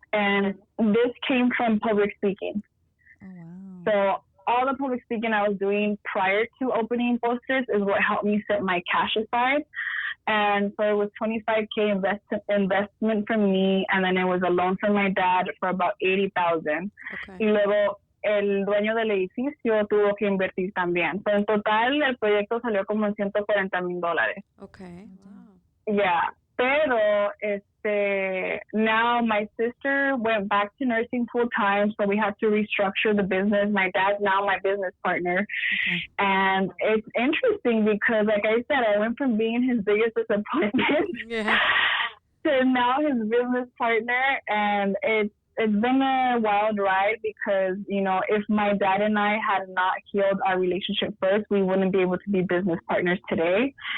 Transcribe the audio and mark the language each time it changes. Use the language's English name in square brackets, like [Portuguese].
[English] And this came from public speaking. Oh, wow. So all the public speaking I was doing prior to opening posters is what helped me set my cash aside. And so it was $25,000 investment from me, and then it was a loan from my dad for about $80,000. Okay. [Spanish] Y luego el dueño del edificio tuvo que invertir también. So en total el proyecto salió como en $140,000. [English] Okay. Wow. Yeah. Pero now my sister went back to nursing full time, so we had to restructure the business. My dad's now my business partner. Okay. And it's interesting because, like I said, I went from being his biggest disappointment to now his business partner, and it's been a wild ride because, if my dad and I had not healed our relationship first, we wouldn't be able to be business partners today.